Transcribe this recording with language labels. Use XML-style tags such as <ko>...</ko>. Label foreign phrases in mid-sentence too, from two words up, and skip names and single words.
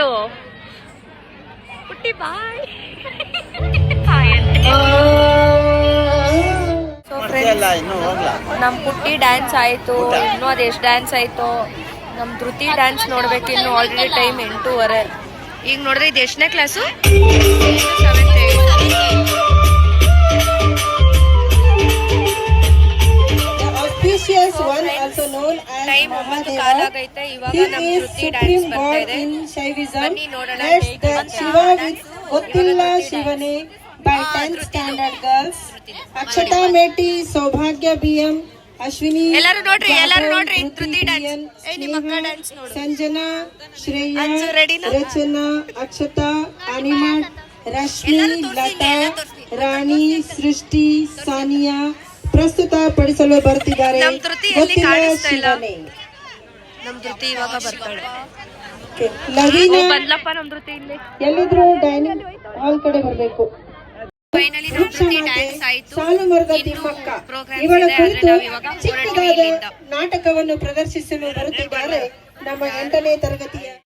<kn>ಪುಟ್ಟಿ ಬಾಯ್. ನಮ್ ಪುಟ್ಟಿ ಡ್ಯಾನ್ಸ್ ಆಯ್ತು. ಇನ್ನೂ ಅದು ಎಷ್ಟು ಡ್ಯಾನ್ಸ್ ಆಯ್ತು. ನಮ್ ಧೃತಿ ಡ್ಯಾನ್ಸ್ ನೋಡ್ಬೇಕು. ಇನ್ನು</kn> <en>already time</en> <kn>8:30. ಈಗ ನೋಡಿದ್ರೆ ಇದು ಎಷ್ಟನೇ ಕ್ಲಾಸು?</kn> <en>Auspicious one, also known as</en> <kn>ಟೈಮ್ 9 ಕಾಲ ಆಗೈತೆ. ಇವಾಗ</kn> <en>He</en> <kn>ನಮ್</kn> <en>is</en> <kn>ಧೃತಿ ಡ್ಯಾನ್ಸ್</kn> <en>supreme</en> <kn>ಬರ್ತಾ</kn> <en>god</en> <kn>ಇದೆ.</kn> <en>in Shaivism.</en> <kn>ಬನ್ನಿ ನೋಡೋಣ.</kn> <en>That's the Shiva with Gottilla Shivane by 10th standard girls. Akshata Meti, Saubhagya BM, Ashwini,</en> <kn>ಎಲ್ಲರೂ ನೋಡ್ರಿ, ಎಲ್ಲರೂ</kn> <en>Jadhav,</en> <kn>ನೋಡ್ರಿ.</kn> <en>Dhruti</en> <kn>ಧೃತಿ ಡ್ಯಾನ್ಸ್.</kn> <en>Diyan,</en> <kn>ನಿಮ್ಮ ಅಕ್ಕ</kn> <en>Sneha,</en> <kn>ಡ್ಯಾನ್ಸ್ ನೋಡು.</kn> <en>Sanjana, Shreya,</en> <kn>ಅಂಜು ರೆಡಿನಾ? Rachana, Akshata, Animat, Rashmi, Lata, Rani, Srishti, Sania ಪ್ರಸ್ತುತ ಪಡಿಸಲು ಬರ್ತಿದ್ದಾರೆ. ನಮ್ ಧೃತಿ ಎಲ್ಲಿ ಕಾಣಿಸ್ತಾ ಇಲ್ಲ. ನಮ್ ಧೃತಿ ಇವಾಗ ಬರ್ತಾಳೆ. ಲವೀನಾ ಬಂದ್ಲಪ್ಪ ನಮ್ ಧೃತಿ ಇಲ್ಲಿ. ಎಲ್ಲಿದ್ರು</kn> <en>dining hall</en> <kn>ಕಡೆ ಬರಬೇಕು. ಫೈನಲಿ ನಮ್ ಧೃತಿ ಡ್ಯಾನ್ಸ್ ಆಯ್ತು. ಸಾಲು ಮರದ ತಿಮ್ಮಕ್ಕ ಇವಳ ಕುರಿತು ಚಿಕ್ಕದಾದ ನಾಟಕವನ್ನು ಪ್ರದರ್ಶಿಸಲು ಬರುತ್ತಿದ್ದಾರೆ ನಮ್ಮ 8ನೇ ತರಗತಿಯ.</kn>